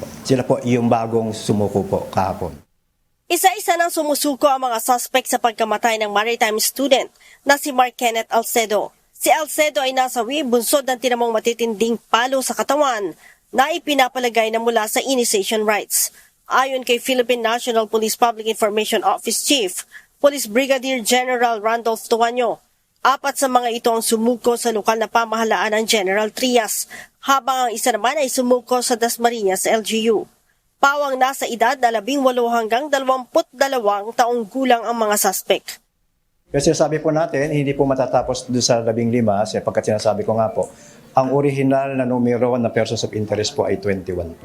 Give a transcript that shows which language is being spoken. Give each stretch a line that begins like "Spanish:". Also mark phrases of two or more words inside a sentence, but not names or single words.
Filipino: Sila po yung bagong sumuko po kahapon. Isa-isa nang sumusuko ang mga suspect sa pagkamatay ng maritime student na si Mark Kenneth Alcedo. Si Alcedo ay nasawi bunsod ng tinamong matitinding palo sa katawan na ipinapalagay na mula sa initiation rites. Ayon kay Philippine National Police Public Information Office Chief, Police Brigadier General Randolph Tuanyo, 4 sa mga ito ang sumuko sa lokal na pamahalaan ng General Trias, habang ang isa naman ay sumuko sa Dasmariñas LGU. Pawang nasa edad na 18 hanggang 22 taong gulang ang mga suspect. Kasi sabi po natin, hindi po matatapos doon sa 15, sapagkat sinasabi ko nga po, ang original na numero na
English: persons of interest
Filipino: po ay 21 po.